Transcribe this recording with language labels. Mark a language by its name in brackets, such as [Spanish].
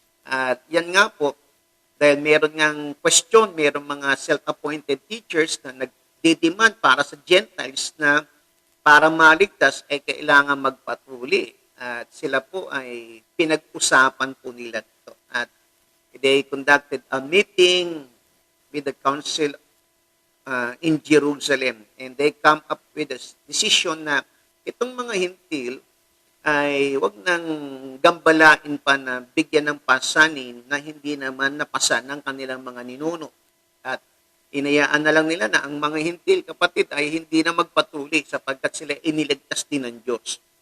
[Filipino] At yan nga po, dahil meron ngang question, meron mga self-appointed teachers na nagdidemand para sa Gentiles na para maligtas ay kailangan magpatuli. At sila po ay pinag-usapan po nila ito. [English] At they conducted a meeting with the council in Jerusalem. And they come up with a decision [Filipino] na itong mga hintil ay wag nang gambalain pa na bigyan ng pasanin na hindi naman napasa ng kanilang mga ninuno. At inayaan na lang nila na ang mga hintil, kapatid, ay hindi na magpatuli sapagkat sila iniligtas din ng Diyos.